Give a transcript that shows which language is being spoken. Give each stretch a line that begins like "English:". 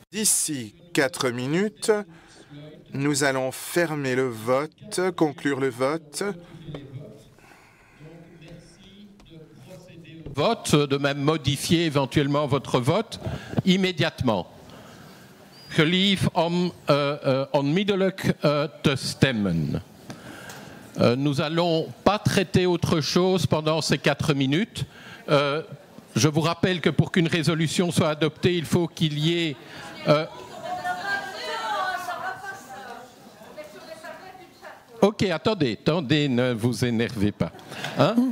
French: D'ici 4 minutes, nous allons fermer le vote, conclure le vote. Vote, de même modifier éventuellement votre vote immédiatement.
Dutch: Gelief om onmiddellijk te stemmen.
French: Nous n'allons pas traiter autre chose pendant ces 4 minutes. Je vous rappelle que pour qu'une résolution soit adoptée, il faut qu'il y ait... Ok, attendez, ne vous énervez pas. Hein?